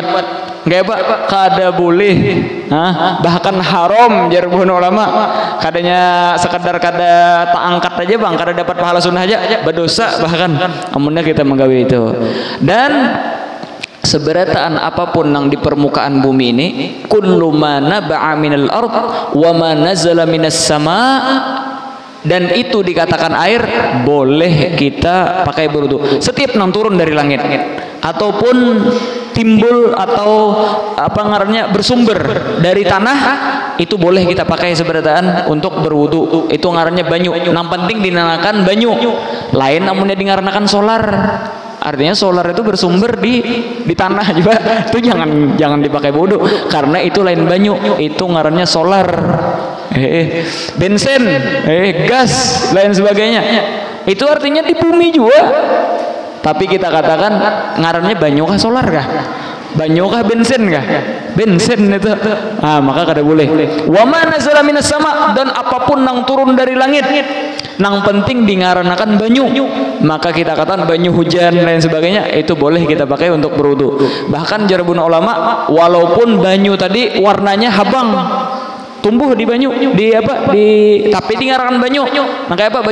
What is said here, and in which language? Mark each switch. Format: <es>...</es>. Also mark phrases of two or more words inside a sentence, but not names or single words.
<bjn>Nggak apa kada boleh, bahkan haram jar ulama. Kadanya sekedar kada tak angkat aja bang, kada dapat pahala sunnah aja berdosa, bahkan amunnya kita menggawe itu. Dan seberataan apapun yang di permukaan bumi ini,</bjn> <ar>كل ما نبع من الأرض وما نزل من السماء,</ar> <bjn>dan itu dikatakan air, boleh kita pakai berwudu. Setiap yang turun dari langit ataupun timbul atau apa ngarannya bersumber dari tanah, itu boleh kita pakai seberataan untuk berwudu. Itu ngarannya banyu. Yang penting dinamakan banyu. Lain namunnya dingaranakan solar, Artinya solar itu bersumber di tanah juga. Itu jangan dipakai bodoh, karena itu lain banyu, itu ngarannya solar. Bensin, gas, lain sebagainya. Itu artinya di bumi juga. Tapi kita katakan ngarannya banyu kah solar kah? Banyu kah bensin kah? Bensin itu. Maka kada boleh.</bjn> <ar>وما نزل من السماء,</ar> <bjn>dan apapun nang turun dari langit nang penting dingaranakan banyu, maka kita katakan banyu hujan lain sebagainya, itu boleh kita pakai untuk berwudu. Bahkan jarabun ulama, walaupun banyu tadi warnanya habang, tumbuh di banyu, tapi dingaranakan banyu, makanya apa?</bjn>